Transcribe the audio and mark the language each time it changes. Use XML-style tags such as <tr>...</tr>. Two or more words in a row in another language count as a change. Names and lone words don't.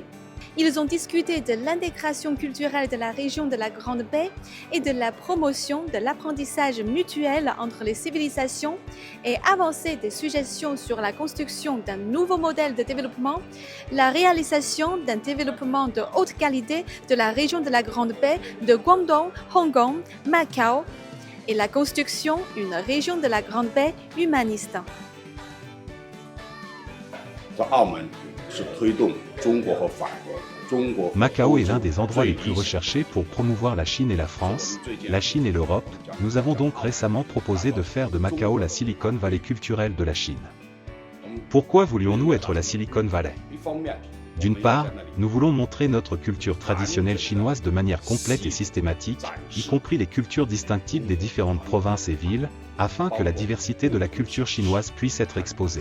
<fr>Ils ont discuté de l'intégration culturelle de la région de la Grande Baie et de la promotion de l'apprentissage mutuel entre les civilisations et avancé des suggestions sur la construction d'un nouveau modèle de développement, la réalisation d'un développement de haute qualité de la région de la Grande Baie de Guangdong, Hong Kong, Macao et la construction d'une région de la Grande Baie humaniste.</fr> <zh>在澳门是推动中国和法国。</zh> <fr>Macao est l'un des endroits les plus recherchés pour promouvoir la Chine et la France, la Chine et l'Europe. Nous avons donc récemment proposé de faire de Macao la Silicon Valley culturelle de la Chine. Pourquoi voulions-nous être la Silicon Valley? D'une part, nous voulons montrer notre culture traditionnelle chinoise de manière complète et systématique, y compris les cultures distinctives des différentes provinces et villes, afin que la diversité de la culture chinoise puisse être exposée.</fr>